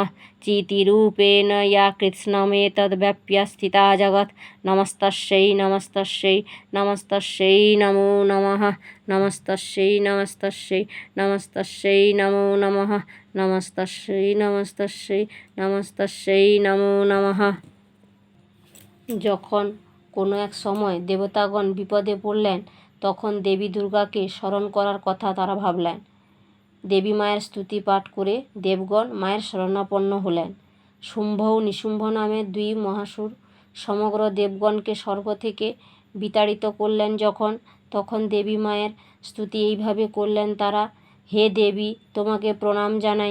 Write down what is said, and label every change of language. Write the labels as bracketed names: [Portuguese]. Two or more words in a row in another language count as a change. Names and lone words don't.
[Sanskrit] चितिरूपेण या कृत्स्नमेतद्व्याप्य स्थिता जगत् नमस्तस्यै नमस्तस्यै नमस्तस्यै नमो नमः। नमस्तस्यै नमस्तस्यै नमस्तस्यै नमो नमः। नमस्तस्यै नमस्तस्यै नमस्तस्यै नमो नमः। [Bangla] যখন কোনো এক সময় দেবতাগণ বিপদে পড়লেন তখন দেবী দুর্গাকে স্মরণ করার কথা তারা ভাবলেন। দেবী মায়ের স্তুতি পাঠ করে দেবগণ মায়ের শরণাপন্ন হলেন। শুম্ভ ও নিশুম্ভ নামে দুই মহাসুর সমগ্র দেবগণকে স্বর্গ থেকে বিতাড়িত করলেন যখন, তখন দেবী মায়ের স্তুতি এইভাবে করলেন তারা: হে দেবী, তোমাকে প্রণাম জানাই।